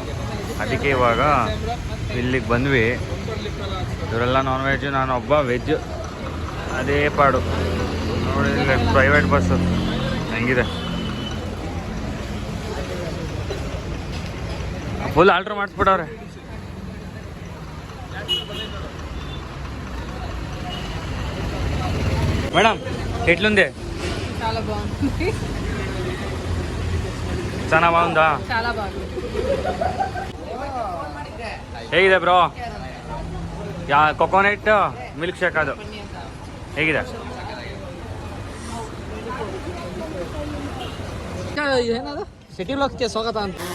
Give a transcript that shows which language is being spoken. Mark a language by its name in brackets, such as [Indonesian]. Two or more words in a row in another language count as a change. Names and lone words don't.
[Kannada] ಅದಕ್ಕೆ ಇವಾಗ ಇಲ್ಲಿಗೆ ಬಂದ್ವಿ. ಇವರೆಲ್ಲ [English] non-veg, [Kannada] ನಾನೊಬ್ಬ ವೆಜ್. ಅದೇ ಪಾಡು ನೋಡಿ, [English] private bus [Kannada] ಹೆಂಗಿದೆ, [English] full alter [Kannada] ಮಾಡಿಸ್ಬಿಟ್ಟವ್ರೆ. [Telugu] మేడం ఎట్లుంది? చాలా బాగుంది. చాలా బాగుందా? చాలా బాగుంది. [Kannada] ಹೇಗಿದೆ ಬ್ರೋ? [English] coconut milk shake [Kannada] ಅದು ಹೇಗಿದೆ? ಏನದು [English] city blockge [Kannada] ಸ್ವಾಗತ ಅಂತ.